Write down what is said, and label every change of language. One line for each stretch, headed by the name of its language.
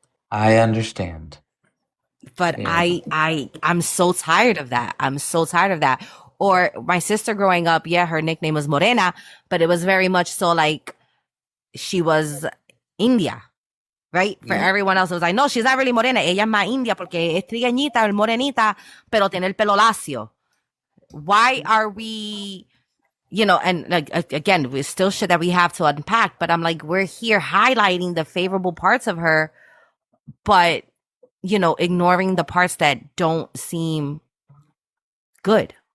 English: I understand. But yeah. I'm so tired of that. I'm so tired of that. Or my sister growing up, yeah, her nickname was Morena, but it was very much so like she was India, right? For everyone else, it was like, no, she's not really morena.
Spanish: Ella es más India porque es trigueñita, morenita, pero tiene el pelo lacio.
English: Why are we, and like, again, we still shit that we have to unpack, but I'm like, we're here highlighting the favorable parts of her, but, ignoring the parts that don't seem good.